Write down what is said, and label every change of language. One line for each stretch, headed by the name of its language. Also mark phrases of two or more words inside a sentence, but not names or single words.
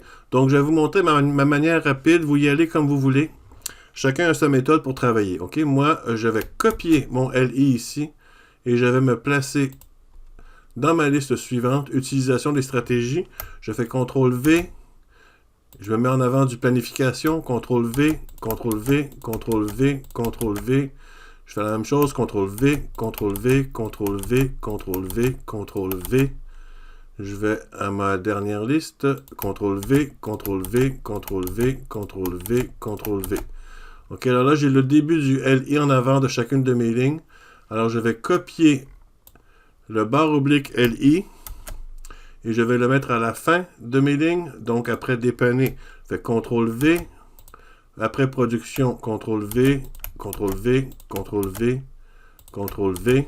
French: Donc, je vais vous montrer ma manière rapide. Vous y allez comme vous voulez. Chacun a sa méthode pour travailler. OK? Moi, je vais copier mon LI ici et je vais me placer dans ma liste suivante. Utilisation des stratégies. Je fais CTRL-V. Je me mets en avant du planification. CTRL-V, CTRL-V, CTRL-V, CTRL-V. Je fais la même chose. CTRL-V, CTRL-V, CTRL-V, CTRL-V, CTRL-V. Je vais à ma dernière liste. CTRL-V, CTRL-V, CTRL-V, CTRL-V, CTRL-V. OK, alors là, j'ai le début du LI en avant de chacune de mes lignes. Alors, je vais copier le barre oblique LI et je vais le mettre à la fin de mes lignes. Donc, après dépanner, je fais CTRL-V. Après production, CTRL-V, CTRL-V, CTRL-V, CTRL-V.